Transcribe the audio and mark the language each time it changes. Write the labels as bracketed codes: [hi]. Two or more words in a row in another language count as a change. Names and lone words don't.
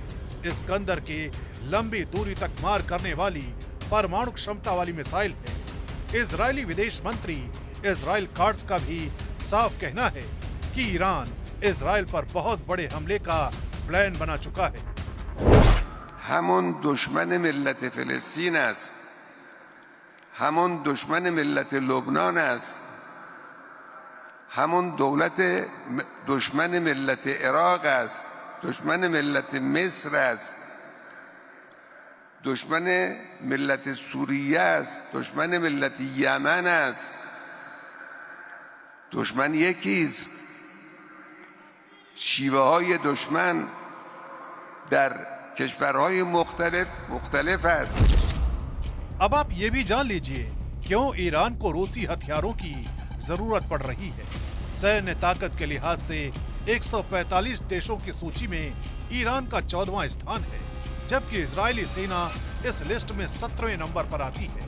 [hi] इस्कंदर के लंबी दूरी तक मार करने वाली परमाणु क्षमता वाली मिसाइल है। इजरायली विदेश मंत्री इजराइल काट्ज का भी साफ कहना है कि ईरान इजराइल पर बहुत बड़े हमले का प्लान बना चुका है। [fa] همون دشمن ملت فلسطین است، همون دشمن ملت لبنان است، همون دشمن ملت عراق است، دشمن ملت مصر است، دشمن ملت سوریه است، دشمن ملت یمن است. دشمن یکی است، شیوه های دشمن در کشورهای مختلف است. [hi] अब आप ये भी जान लीजिए क्यों ईरान को रूसी हथियारों की जरूरत पड़ रही है। सैन्य ताकत के लिहाज से 145 देशों की सूची में ईरान का 14वां स्थान है, जबकि इजरायली सेना इस लिस्ट में 17वें नंबर पर आती है।